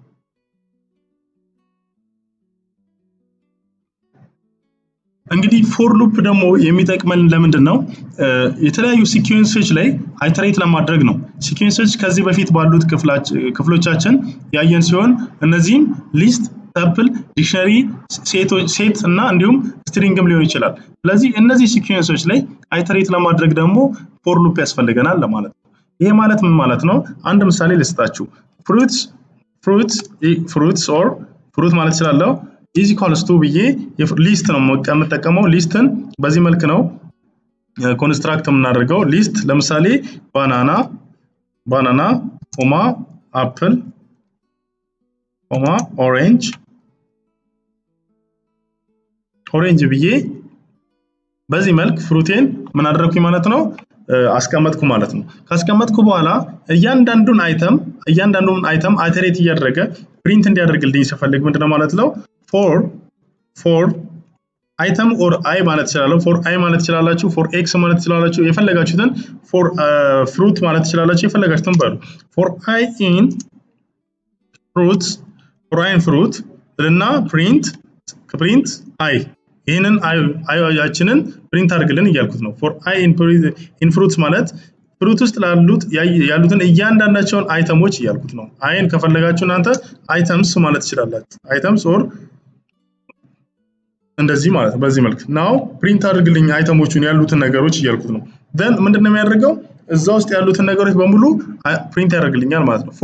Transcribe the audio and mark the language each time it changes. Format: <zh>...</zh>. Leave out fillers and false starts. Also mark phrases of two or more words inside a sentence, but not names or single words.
<am>እንግዲህ</am> <en>for loop</en> <am>ደግሞ የሚጠቅመን ለምንድነው የተለያዩ ሲኩዌንሶች ላይ አይተሬት ለማድረግ ነው ሲኩዌንሶች ከዚህ በፊት ባሉት ክፍሎቻችን ያየን ሲሆን እነዚህም</am> <en>list tuple dictionary set</en> <am>እና እንዲሁም ስትሪንግም ሊሆን ይችላል ስለዚህ እነዚህ ሲኩዌንሶች ላይ አይተሬት ለማድረግ ደግሞ</am> <en>for loop</en> <am>ያስፈልገናል ለማለት ነው ይሄ ማለት ምን ማለት ነው አንድ ምሳሌ ልስጣችሁ</am> <en>fruits or fruit</en> <am>ማለት ይችላል</am> <en>is equals to</en> <am>ብዬ ሊስት ነው የምጠቀመው ሊስትን በዚህ መልክ ነው ኮንስትራክት የምናደርገው ሊስት ለምሳሌ</am> <en>banana comma apple comma orange</en> <am>ብዬ በዚህ መልክ ፍሩቴን ምን አደረኩኝ ማለት ነው አስቀመጥኩ ማለት ነው ካስቀመጥኩ በኋላ እያንዳንዱን</am> <en>item iterate</en> <am>እያደረገ ፕሪንት እንዲያደርግልኝ ሲፈልግ ምንድነው ማለት ነው</am> <en>for item or I</en> <am>ማለት ይችላል</am> <en>for I</en> <am>ማለት ይችላልላችሁ</am> <en>for x</en> <am>ማለት ይችላልላችሁ የፈለጋችሁትን</am> <en>for fruit</en> <am>ማለት ይችላልላችሁ የፈለጋችሁትን በሉ</am> <en>for I in</en> <am>fruit እና</am> <en>print I</en> <am>ይሄንን አይያችንን ፕሪንት አድርግልን እያልኩት ነው</am> <en>for I in fruits</en> <am>ማለት ፍሩት ውስጥ ያሉትን እያንዳንዳቸውን አይተሞች እያልኩት ነው አይን ከፈለጋችሁ እናንተ አይተምስ ማለት ይችላልላችሁ</am> <en>items or</en> <am>እንደዚህ ማለት በዚህ መልክ</am> <en>now print</en> <am>አድርግልኝ አይተሞቹን ያሉትን ነገሮች እያልኩት ነው then ምንድነው የሚያደርገው እዛ ውስጥ ያሉትን ነገሮች በሙሉ ፕሪንት ያደርግልኛል ማለት ነው</am>